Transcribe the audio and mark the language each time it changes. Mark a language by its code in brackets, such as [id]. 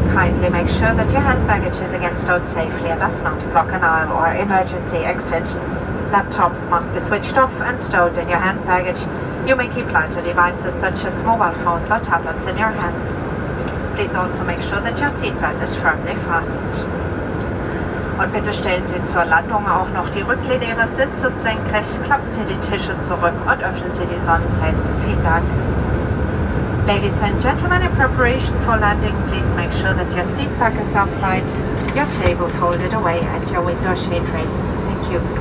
[en] Kindly make sure that your hand baggage is again stowed safely and does not block an aisle or emergency exit. Laptops must be switched off and stowed in your hand baggage. You may keep lighter devices such as mobile phones or tablets in your hands. Please also make sure that your seatbelt is firmly fastened. [de] Und bitte stellen Sie zur Landung auch noch die Rücklehne Ihres Sitzes senkrecht, klappen Sie die Tische zurück und öffnen Sie die Sonnenfenster. Vielen Dank. [en] Ladies and gentlemen, in preparation for landing, please make sure that your seat back is upright, your table folded away and your window shade raised. Thank you.